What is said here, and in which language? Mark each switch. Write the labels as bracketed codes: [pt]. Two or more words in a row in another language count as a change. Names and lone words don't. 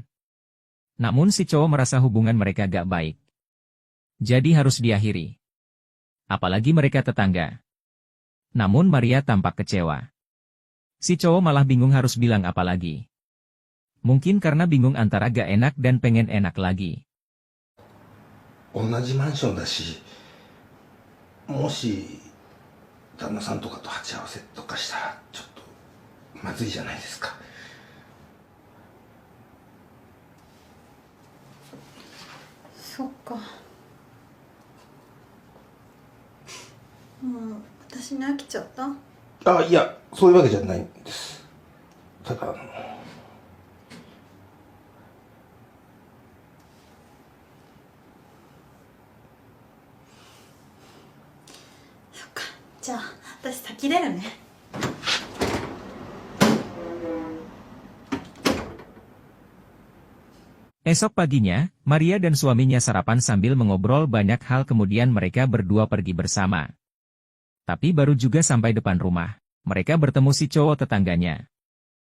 [id] Namun si cowok merasa hubungan mereka gak baik. Jadi harus diakhiri. Apalagi mereka tetangga. Namun Maria tampak kecewa. Si cowok malah bingung harus bilang apa lagi. Mungkin karena bingung antara gak enak dan pengen enak lagi. [ja] 同じマンションだし、もし旦那さんとかと鉢合わせとかしたらちょっとまずいじゃないですか。そっか。もう私に飽きちゃった？あ、いや、そういうわけじゃないんです。ただそっか。じゃあ私先出るね。 [id] Esok paginya, Maria dan suaminya sarapan sambil mengobrol banyak hal, kemudian mereka berdua pergi bersama. Tapi baru juga sampai depan rumah, mereka bertemu si cowok tetangganya.